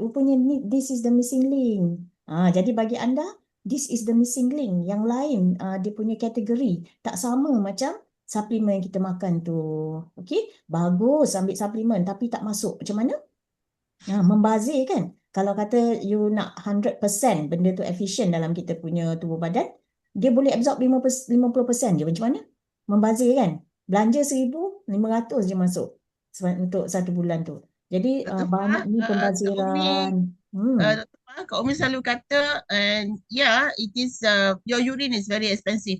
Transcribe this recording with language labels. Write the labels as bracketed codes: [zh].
[ms] Rupanya [en] this is the missing link. [ms] Jadi bagi anda, [en] this is the missing link. [ms] Yang lain dia punya kategori tak sama macam suplemen yang kita makan tu. Okey, bagus ambil suplemen tapi tak masuk. Macam mana? Membazir kan? Kalau kata you nak 100% benda tu efisien dalam kita punya tubuh badan, dia boleh absorb 50% je. Macam mana? Membazir kan? Belanja 1,500 je masuk untuk 1 bulan tu. Jadi banyak ni pembaziran. Kak Umi selalu kata, [en] it is your urine is very expensive.